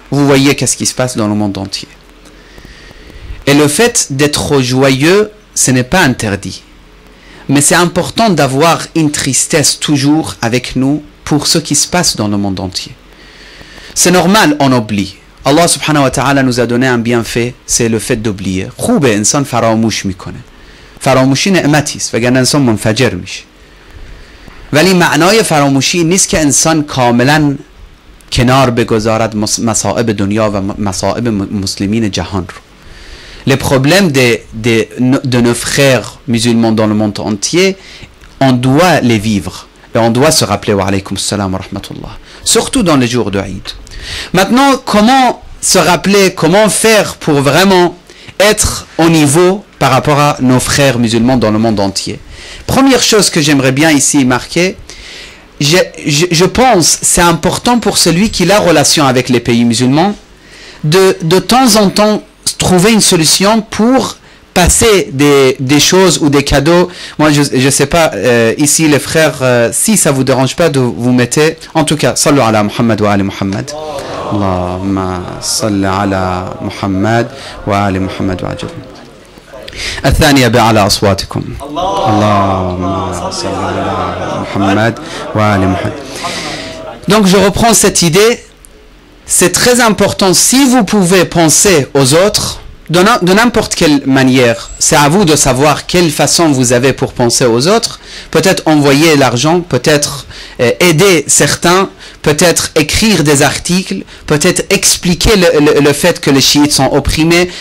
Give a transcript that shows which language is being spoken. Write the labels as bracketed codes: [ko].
[fr] Vous voyez qu'est-ce qui se passe dans le monde entier. Et le fait d'être joyeux, ce n'est pas interdit. Mais c'est important d'avoir une tristesse toujours avec nous pour ce qui se passe dans le monde entier. C'est normal, on oublie. Allah subhanahu wa ta'ala nous a donné un bienfait, c'est le fait d'oublier. [fa] خوبه انسان فراموش میکنه. فراموشی نعمتی است وگرنه انسان منفجر میشه. ولی معنای فراموشی نیست که انسان کاملا کنار بگذارد مصائب دنیا و مصائب مسلمین جهان رو. [fr] Les problèmes de nos frères musulmans dans le monde entier, on doit les vivre. Et on doit se rappeler [ar] wa alaykum salam wa rahmatullah. [fr] Surtout dans les jours de Eid. Maintenant, comment se rappeler, comment faire pour vraiment être au niveau par rapport à nos frères musulmans dans le monde entier? Première chose que j'aimerais bien ici marquer, je pense c'est important pour celui qui a relation avec les pays musulmans de temps en temps trouver une solution pour passer des choses ou des cadeaux. Moi je ne sais pas ici les frères, si ça vous dérange pas de vous mettre, en tout cas [ar] sallu ala Muhammad wa ali Muhammad, Allahumma salli ala Muhammad wa ali Muhammad wa ajal. الثانية بأعلى أصواتكم اللهم صل على محمد وآل محمد. [fr] Donc je reprends cette idée. C'est très important, si vous pouvez penser aux autres de n'importe quelle manière, c'est à vous de savoir quelle façon vous avez pour penser aux autres. Peut-être envoyer l'argent, peut-être aider certains, peut-être écrire des articles, peut-être expliquer le fait que les chiites sont opprimés.